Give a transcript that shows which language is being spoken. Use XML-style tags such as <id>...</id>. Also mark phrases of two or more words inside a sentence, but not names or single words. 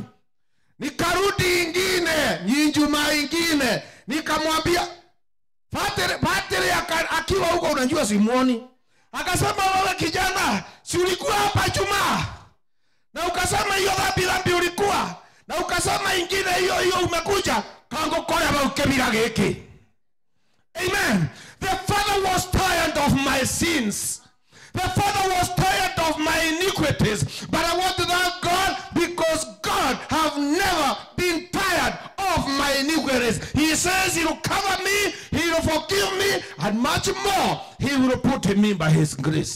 <sw>Nikarudi ingine, Ijumaa ingine, nikamwambia Father akiwa huko, unajua simuoni. Akasema wewe kijana, si ulikuwa hapa Jumaa? Na ukasema hiyo dhambi ulikuwa. Na ukasema ingine hiyo umekuja. Kango koya ba ukebira geke.</sw> <en>Amen. The Father was tired of my sins. The Father was tired of my iniquities. But I want to thank God because God have never been tired of my iniquities. He says he will cover me, he will forgive me, and much more he will put in me by his grace.</en>